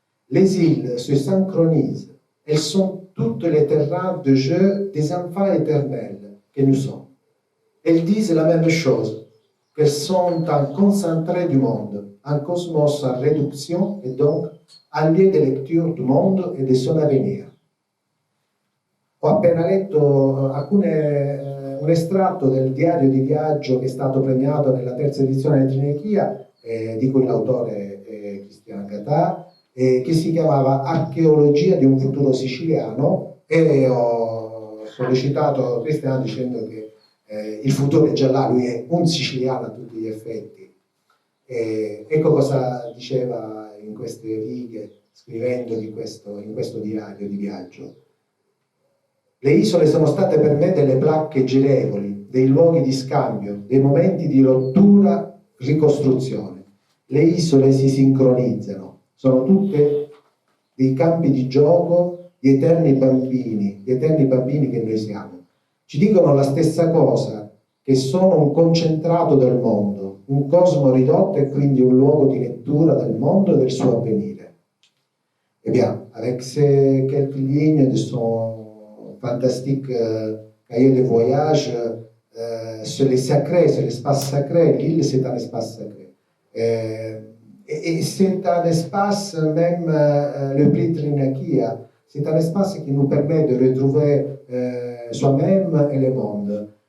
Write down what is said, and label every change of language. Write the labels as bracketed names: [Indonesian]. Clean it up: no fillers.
[French] Les îles se synchronisent. Elles sont toutes les terrains de jeu des enfants éternels que nous sommes. Elles disent la même chose, qu'elles sont un concentré du monde, un cosmos en réduction et donc un lieu de lecture du monde et de son avenir. [Italian] Ho appena letto un estratto del diario di viaggio che è stato premiato nella 3ª edizione di Trinachia, di cui l'autore è Christian Gatta, che si chiamava Archeologia di un futuro siciliano, e ho sollecitato Christian dicendo che il futuro è già là, lui è un siciliano a tutti gli effetti. Ecco cosa diceva in queste righe, scrivendo in questo diario di viaggio. Le isole sono state per me delle placche girevoli, dei luoghi di scambio, dei momenti di rottura, ricostruzione. Le isole si sincronizzano, sono tutte dei campi di gioco di eterni bambini che noi siamo. Ci dicono la stessa cosa, che sono un concentrato del mondo, un cosmo ridotto et quindi un luogo di lettura del mondo et del suo avvenire. [French] Eh bien, avec ces quelques lignes de son fantastique cahier de voyage sur les sacrés, sur l'espace sacré. L'île, c'est un espace sacré. Et c'est un espace, même le prix Trinachia, c'est un espace qui nous permet de retrouver soi-même et le monde.